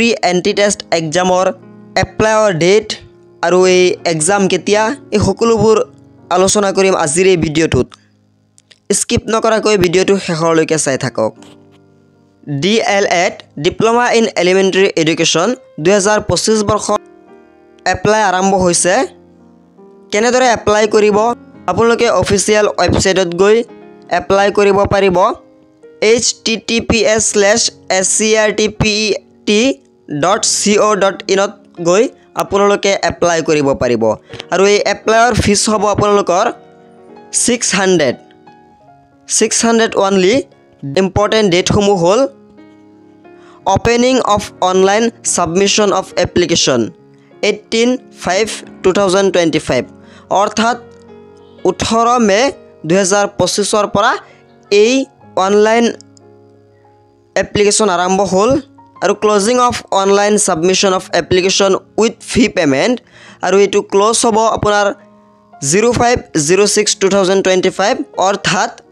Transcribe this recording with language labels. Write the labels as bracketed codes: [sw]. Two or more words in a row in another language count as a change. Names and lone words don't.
[en] entry test exam [as] এপ্লাইৰ ডেট আৰু এই এক্সাম কেতিয়া এই সকলোবোৰ আলোচনা কৰিম আজিৰ এই ভিডিঅ'টোত স্কিপ নকৰাকৈ ভিডিঅ'টো শেষলৈকে চাই থাকক DLED ডিপ্লোমা ইন এলিমেণ্টাৰী এডুকেশ্যন 2025 বৰ্ষত এপ্লাই আৰম্ভ হৈছে কেনেদৰে এপ্লাই কৰিব আপোনালোকে অফিচিয়েল ৱেবছাইটত গৈ এপ্লাই কৰিব পাৰিব https://scrtpet.co.in ত গৈ আপোনালোকে এপ্লাই কৰিব পাৰিব আৰু এই এপ্লাইৰ ফিজ হ'ব আপোনালোকৰ [en] 600 only important date [as] সমূহ হ'ল [en] Opening of online submission of application [as] 18/5/2025 অৰ্থাৎ 18 মে 2025 পৰা এই [en] online application [as] আৰম্ভ হ'ল আৰু [en] closing of online submission of application with fee payment [as] আৰু এটো ক্লোজ হ'ব আপোনাৰ 05/06/2025 অৰ্থাৎ